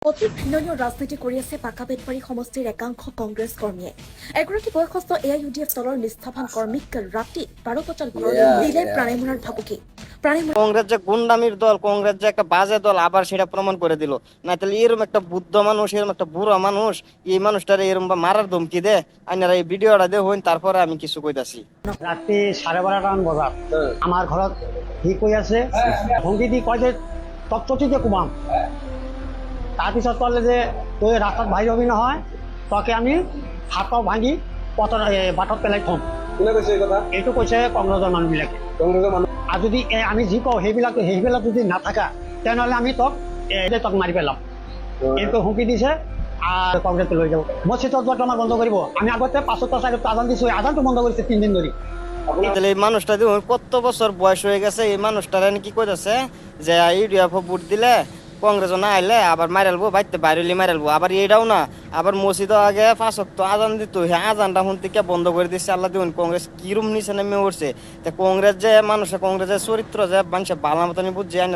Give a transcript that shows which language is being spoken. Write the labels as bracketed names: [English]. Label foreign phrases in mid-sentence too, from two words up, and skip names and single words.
[Assamese] অতি ঘৃণনীয় ৰাজনীতি কৰি আছে পাকাবেতবাৰী সমষ্টিৰ একাংশ কংগ্ৰেছ কৰ্মীয়ে। এগৰাকী বয়সস্থ AIUDF দলৰ নিষ্ঠাৱান কৰ্মীক ৰাতি 12 বজাত ঘৰলৈ দিলে প্ৰাণে মৰাৰ ভাবুকি। [Bangla] কংগ্রেস যে গুন্ডামির দল, কংগ্রেস যে একটা বাজে দল, আবার সেটা প্রমাণ করে দিল। না তাহলে এরকম একটা বুদ্ধ মানুষ, এরকম একটা বুড়া মানুষ, এই মানুষটারে এরকম মারার ধমকি দে। আইনারা এই ভিডিওটা দেখুন, তারপরে আমি কিছু কইতাছি। [Assamese] ৰাতি 12:30 বজাত আমাৰ ঘৰত সি কৈ আছে, ভংগী দি কয় যে তৎপতিতে কোবাম। তাৰপিছত ক'লে যে তই ৰাস্তাত বাহিৰ হবি নহয়, তকে আমি হাতত ভাঙি বাটত পেলাই থ'ম। কোনে কৈছে এই কথা? এইটো কৈছে কংগ্ৰেছৰ মানুহবিলাকে। কংগ্ৰেছৰ মানুহ আৰু যদি আমি যি কওঁ সেইবিলাক যদি নাথাকা তেনেহ'লে আমি তক মাৰি পেলাম। এইটো হুমকি দিছে আৰু কংগ্ৰেছে লৈ যাব। মছজিদত যোৱাটো আমাৰ বন্ধ কৰিব। আমি আগতে 5টা 4টা আজান দিছোঁ, আজানটো বন্ধ কৰিছে 3 দিন ধৰি। [Bangla] তাহলে এই মানুষটা দেখুন কত বছর বয়স হয়ে গেছে, এই মানুষটারে কি কইতাছে যে ইউডিএফ ভোট দিলে কংগ্রেস না আইলে আবার মারালবো, বাইতে বাইরেলি মারালবো। আবার এইটাও না, আবার মসজিদ আগে 5 ওয়াক্ত আজান দিত, হ্যাঁ আজানটা শুনতে কে বন্ধ করে দিচ্ছে। আল্লাহ দেখুন কংগ্রেস কিরম নিচে নেমে উঠছে। তা কংগ্রেস যে মানুষের কংগ্রেসের চরিত্র যে মানুষের ভালো মতনই বুঝছে।